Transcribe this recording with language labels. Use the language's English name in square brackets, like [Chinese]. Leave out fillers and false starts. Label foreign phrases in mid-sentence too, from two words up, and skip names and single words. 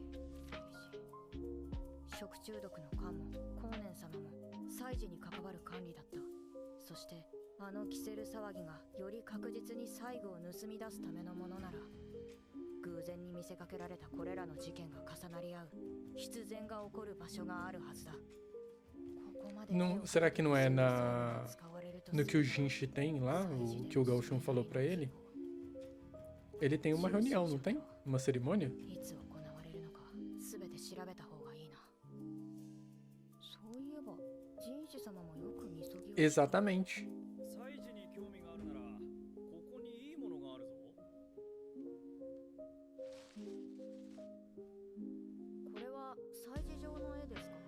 [Japanese] 食中毒の官も光年様も祭事に関わる管理だった。そしてあのキセル騒ぎがより確実に最後を盗み出すためのものなら、偶然に見せかけられたこれらの事件が重なり合う必然が起こる場所があるはずだ。ここまで [Portuguese] Não, será que não é no que o Jinshi tem lá, o que o Gauchon falou pra ele? Ele tem uma reunião, não tem? Uma cerimônia? [Japanese] いつ行われるのかすべて調べた方がいいな。そういえばジンシ様もよくみそぎを。 [Portuguese] Exatamente. [Japanese] 祭事に興味があるなら、ここにいいものがあるぞ。これは祭事上の絵ですか。